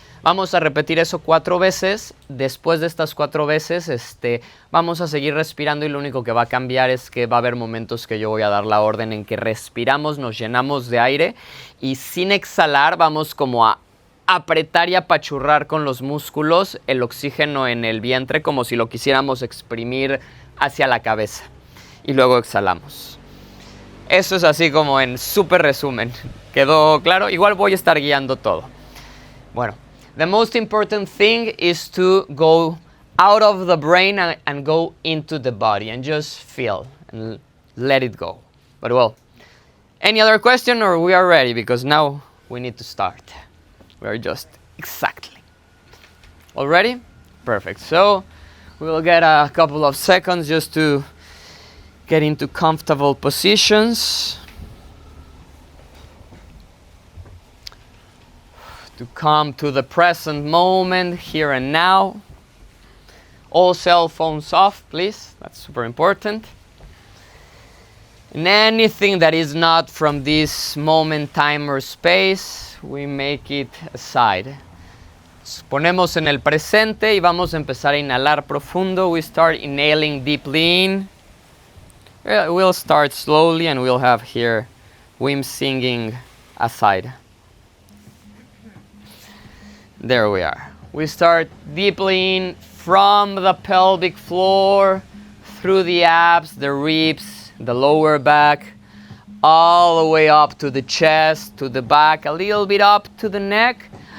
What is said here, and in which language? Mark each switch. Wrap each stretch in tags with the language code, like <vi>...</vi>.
<es>Vamos a repetir eso 4 veces. Después de estas 4 veces, vamos a seguir respirando y lo único que va a cambiar es que va a haber momentos que yo voy a dar la orden en que respiramos, nos llenamos de aire y sin exhalar vamos como a apretar y apachurrar con los músculos el oxígeno en el vientre como si lo quisiéramos exprimir hacia la cabeza. Y luego exhalamos. Eso es así como en súper resumen. ¿Quedó claro? Igual voy a estar guiando todo. Bueno.</es> <en>The most important thing is to go out of the brain and go into the body and just feel and let it go. But well, any other question or we are ready? Because now we need to start. We are just exactly. All ready? Perfect. So we will get a couple of seconds just to get into comfortable positions. to come to the present moment, here and now. All cell phones off, please. That's super important. And anything that is not from this moment, time, or space, we make it aside.</en> <es>Nos ponemos en el presente y vamos a empezar a inhalar profundo.</es> <en>We start inhaling deeply in. We'll start slowly and we'll have here Wim singing aside. There we are. We start deeply in from the pelvic floor, through the abs, the ribs, the lower back, all the way up to the chest, to the back, a little bit up to the neck.</en>